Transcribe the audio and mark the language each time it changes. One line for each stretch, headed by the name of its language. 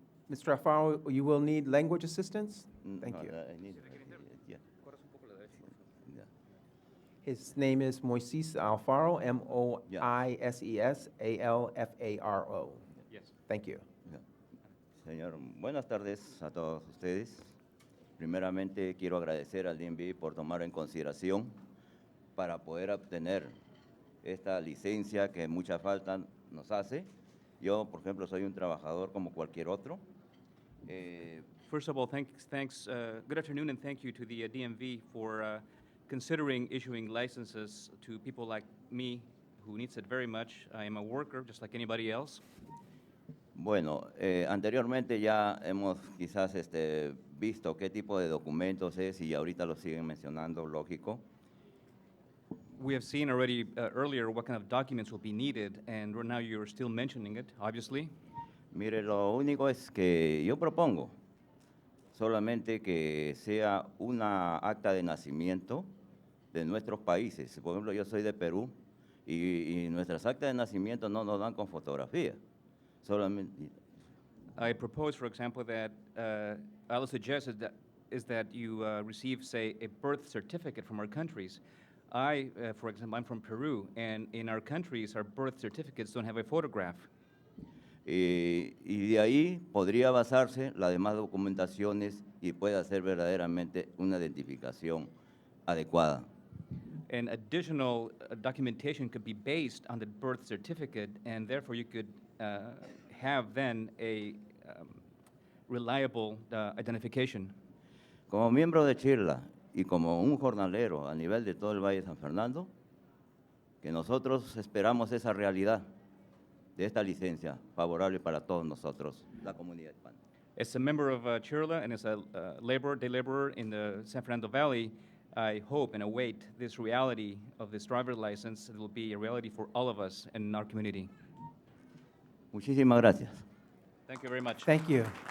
English: Mr. Alfaro, you will need language assistance? Thank you. Yeah. His name is Moises Alfaro, Moises Alfaro. Yes. Thank you.
Spanish: Señor, buenas tardes a todos ustedes. Primeramente, quiero agradecer al DMV por tomar en consideración para poder obtener esta licencia que mucha falta nos hace. Yo, por ejemplo, soy un trabajador como cualquier otro.
English: First of all, good afternoon, and thank you to the DMV for considering issuing licenses to people like me, who needs it very much. I am a worker, just like anybody else.
Spanish: Bueno, anteriormente ya hemos quizás visto qué tipo de documentos es y ahorita lo siguen mencionando, lógico.
English: We have seen already earlier what kind of documents will be needed, and now you're still mentioning it, obviously.
Spanish: Mire, lo único es que yo propongo solamente que sea una acta de nacimiento de nuestros países. Por ejemplo, yo soy de Perú y nuestras actas de nacimiento no nos dan con fotografía. Solamente.
English: I propose, for example, that I will suggest is that you receive, say, a birth certificate from our countries. For example, I'm from Peru, and in our countries, our birth certificates don't have a photograph.
Spanish: Y de ahí podría basarse las demás documentaciones y puede hacer verdaderamente una identificación adecuada.
English: And additional documentation could be based on the birth certificate, and therefore you could have then a reliable identification.
Spanish: Como miembro de Chirla y como un jornalero a nivel de todo el Valle de San Fernando, que nosotros esperamos esa realidad de esta licencia favorable para todos nosotros, la comunidad hispana.
English: As a member of Chirla and as a day laborer in the San Fernando Valley, I hope and await this reality of this driver's license. It will be a reality for all of us in our community.
Spanish: Muchísimas gracias.
English: Thank you very much. Thank you.